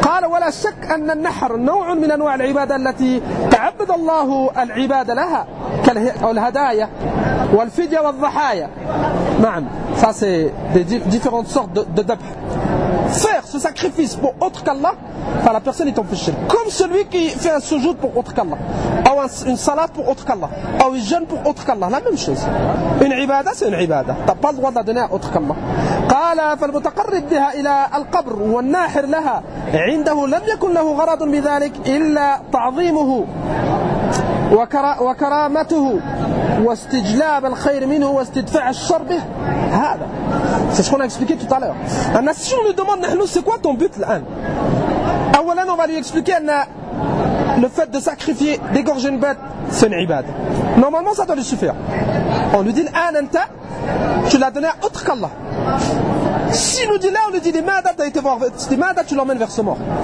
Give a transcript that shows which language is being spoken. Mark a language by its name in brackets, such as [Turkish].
[Arabic] قال ولا شك أن النحر نوع من أنواع العبادة التي تعبد الله العبادة لها كالهدايا والفدية والضحايا. نعم [French] ça c'est différentes sortes de dhabh. Faire ce sacrifice pour autre qu'Allah, enfin la personne est en péché. Comme celui qui fait un sujoud pour autre qu'Allah, ou une salat pour autre qu'Allah, ou un jeûne pour autre qu'Allah, la même chose. Une ibada, c'est une ibada. T'as pas le droit de la donner à autre qu'Allah. [Arabic] قال فالمتقرب بها إلى القبر والناحر لها عنده لم يكن له غرض بذلك إلا تعظيمه وكرامته واستجلاب الخير منه واستدفاع الشر به. هذا [French] c'est ce qu'on a expliqué tout à l'heure. Si on nous demande [Arabic] نحن [French] c'est quoi ton but [Arabic] الآن, أولا [French] on va lui expliquer le fait de sacrifier d'égorger une bête c'est une عبادة. Normalement ça doit lui suffire. On lui dit [Arabic] الآن أنت [French] tu l'as donné à autre qu'Allah. Si nous dit là, on lui dit [Arabic] Limada, [French] t'as été voir, Limada, tu l'emmènes vers ce mort.